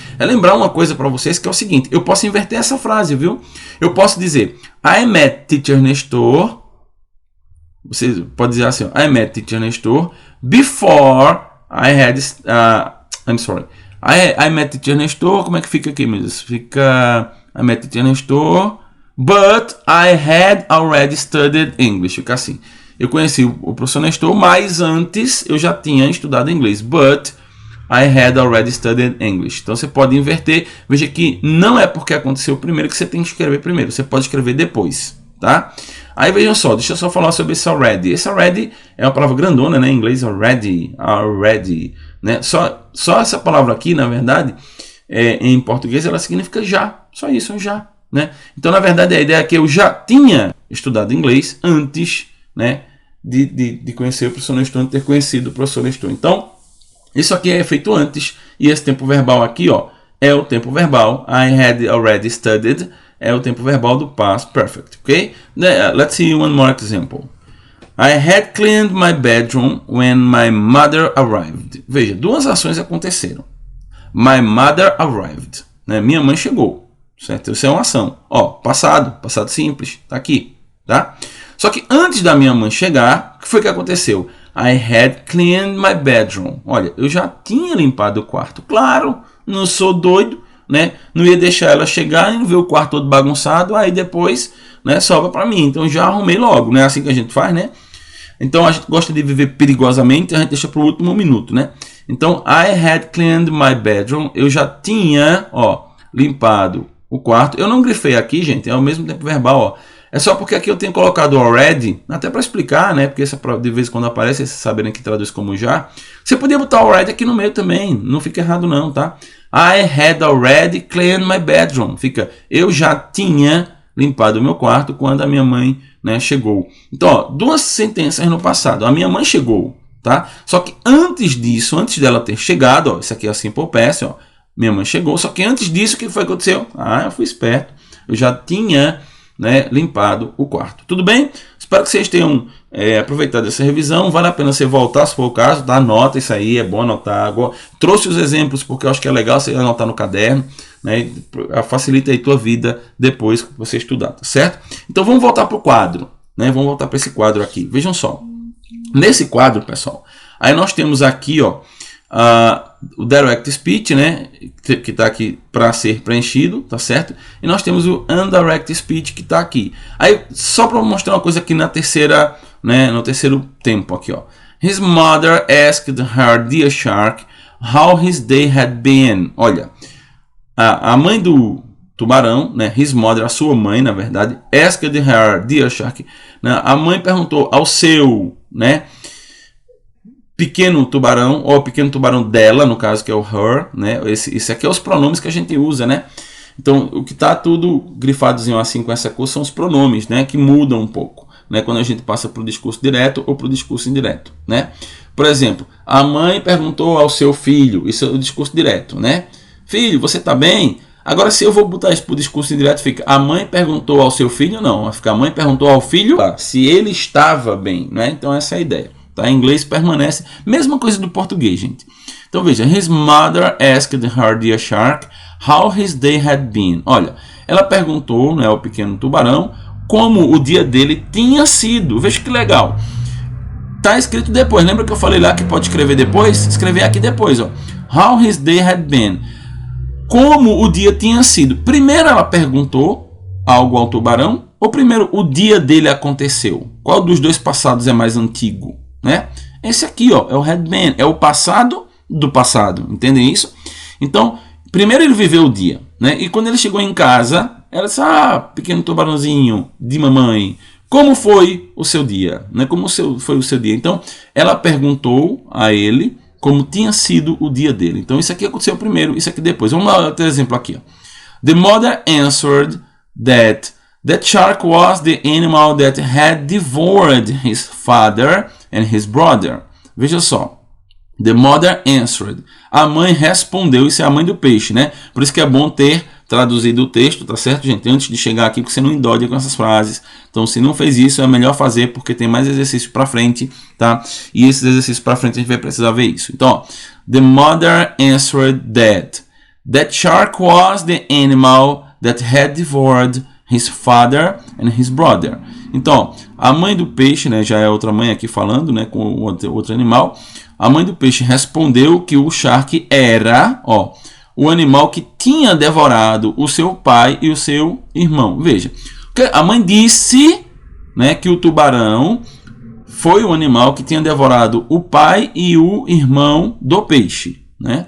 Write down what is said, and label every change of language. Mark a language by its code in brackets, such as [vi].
[pt] É lembrar uma coisa para vocês que é o seguinte, eu posso inverter essa frase, viu? Eu posso dizer, [en] I met teacher Nestor, [pt] você pode dizer assim, ó, [en] I met teacher Nestor [pt] before I had, I'm sorry, I met teacher Nestor, como é que fica aqui, meu Deus? Fica, [en] I met teacher Nestor, but I had already studied English, [pt] fica assim. Eu conheci o professor Nestor, mas antes eu já tinha estudado inglês. [en] But I had already studied English. [pt] Então você pode inverter. Veja que não é porque aconteceu primeiro que você tem que escrever primeiro. Você pode escrever depois, tá? Aí vejam só, deixa eu só falar sobre esse already. Esse already é uma palavra grandona, né? Em inglês, already, né? Só essa palavra aqui, na verdade, em português, ela significa já. Só isso, já, né? Então, na verdade, a ideia é que eu já tinha estudado inglês antes, né, de conhecer o professor Nestor, de ter conhecido o professor Nestor. Então, isso aqui é feito antes, e esse tempo verbal aqui, ó, é o tempo verbal, [en] I had already studied, [pt] é o tempo verbal do past perfect, ok? [en] Let's see one more example. I had cleaned my bedroom when my mother arrived. [pt] Veja, duas ações aconteceram. [en] My mother arrived, [pt] né? Minha mãe chegou, certo? Isso é uma ação. Ó, passado simples, tá aqui, tá? Só que antes da minha mãe chegar, o que foi que aconteceu? [en] I had cleaned my bedroom. [pt] Olha, eu já tinha limpado o quarto. Claro, não sou doido, né? Não ia deixar ela chegar e ver o quarto todo bagunçado, aí depois, né, sobra para mim. Então já arrumei logo, né? Assim que a gente faz, né? Então a gente gosta de viver perigosamente, a gente deixa para o último minuto, né? Então, [en] I had cleaned my bedroom. [pt] Eu já tinha, ó, limpado o quarto. Eu não grifei aqui, gente, é o mesmo tempo verbal, ó. É só porque aqui eu tenho colocado already, até para explicar, né? Porque essa de vez em quando aparece, vocês saberem que traduz como já. Você podia botar already aqui no meio também, não fica errado não, tá? [en] I had already cleaned my bedroom. [pt] Fica, eu já tinha limpado o meu quarto quando a minha mãe, né, chegou. Então, ó, duas sentenças no passado. A minha mãe chegou, tá? Só que antes disso, antes dela ter chegado, ó, isso aqui é o simple past, ó. Minha mãe chegou, só que antes disso, o que foi que aconteceu? Ah, eu fui esperto. Eu já tinha, né, limpado o quarto. Tudo bem? Espero que vocês tenham aproveitado essa revisão. Vale a pena você voltar, se for o caso, tá? Anota isso aí, é bom anotar. Agora, trouxe os exemplos porque eu acho que é legal você anotar no caderno, né? Facilita aí tua vida depois que você estudar, tá certo? Então vamos voltar para o quadro, né? Vamos voltar para esse quadro aqui. Vejam só. Nesse quadro, pessoal, aí nós temos aqui, ó, o direct speech, né, que está aqui para ser preenchido, tá certo? E nós temos o indirect speech que está aqui. Aí só para mostrar uma coisa aqui na terceira, né, no terceiro tempo aqui, ó. [en] His mother asked her dear shark how his day had been. [pt] Olha, a mãe do tubarão, né, [en] his mother, [pt] a sua mãe, na verdade, [en] asked her dear shark, [pt] né, a mãe perguntou ao seu, né, pequeno tubarão, ou pequeno tubarão dela, no caso, que é o her, né? Esse aqui é os pronomes que a gente usa, né? Então, o que está tudo grifadozinho assim com essa cor são os pronomes, né? Que mudam um pouco, né? Quando a gente passa para o discurso direto ou para o discurso indireto, né? Por exemplo, a mãe perguntou ao seu filho, isso é o discurso direto, né? Filho, você está bem? Agora, se eu vou botar isso para o discurso indireto, fica a mãe perguntou ao seu filho, não. Vai ficar a mãe perguntou ao filho se ele estava bem, né? Então, essa é a ideia. Tá? Em inglês permanece. Mesma coisa do português, gente. Então, veja. [en] His mother asked her dear shark how his day had been. [pt] Olha, ela perguntou, né, ao pequeno tubarão como o dia dele tinha sido. Veja que legal. Tá escrito depois. Lembra que eu falei lá que pode escrever depois? Escrever aqui depois, ó. [en] How his day had been. [pt] Como o dia tinha sido. Primeiro ela perguntou algo ao tubarão, ou primeiro o dia dele aconteceu? Qual dos dois passados é mais antigo? Né? Esse aqui, ó, é o had been, é o passado do passado. Entendem isso? Então, primeiro ele viveu o dia. Né? E quando ele chegou em casa, ela disse, pequeno tubarãozinho de mamãe, como foi o seu dia? Né? Como foi o seu dia? Então, ela perguntou a ele como tinha sido o dia dele. Então, isso aqui aconteceu primeiro, isso aqui depois. Vamos lá, outro exemplo aqui. Ó. [en] The mother answered that shark was the animal that had devoured his father and his brother. [pt] Veja só. [en] The mother answered. [pt] A mãe respondeu. Isso é a mãe do peixe, né? Por isso que é bom ter traduzido o texto, tá certo, gente? Antes de chegar aqui, porque você não endode com essas frases. Então, se não fez isso, é melhor fazer, porque tem mais exercício para frente, tá? E esses exercícios para frente a gente vai precisar ver isso. Então, ó, [en] the mother answered that shark was the animal that had devoured his father and his brother. [pt] Então, ó, a mãe do peixe, né? Já é outra mãe aqui falando, né? Com outro animal. A mãe do peixe respondeu que o shark era, ó, o animal que tinha devorado o seu pai e o seu irmão. Veja, a mãe disse, né, que o tubarão foi o animal que tinha devorado o pai e o irmão do peixe. Né?